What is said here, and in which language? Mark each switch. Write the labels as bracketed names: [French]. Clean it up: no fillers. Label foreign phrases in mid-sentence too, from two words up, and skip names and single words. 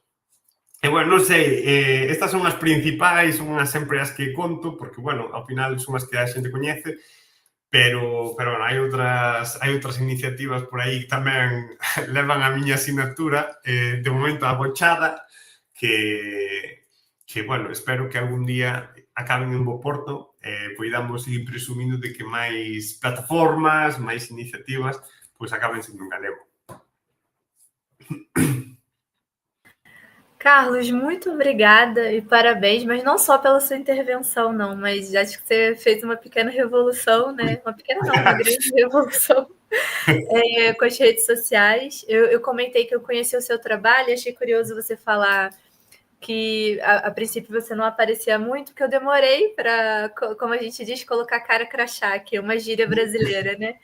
[Galician] E, bueno, non sei, estas son as principais, son as sempre as que conto, porque, bueno, ao final son as que a xente coñece, pero bueno, hai outras iniciativas por aí que tamén levan a miña asignatura, de momento abochada, que bueno, espero que algún día acaben en bo porto e poidamos ir presumindo de que máis plataformas, máis iniciativas, pois acaben sendo en galego. [Portuguese] Carlos, muito obrigada e parabéns, mas não só pela sua intervenção, não, mas acho que você fez uma pequena revolução, né? Uma pequena não, uma grande revolução com as redes sociais. Eu comentei que eu conheci o seu trabalho e achei curioso você falar que a princípio você não aparecia muito, que eu demorei para, como a gente diz, colocar cara crachá, que é uma gíria brasileira, né?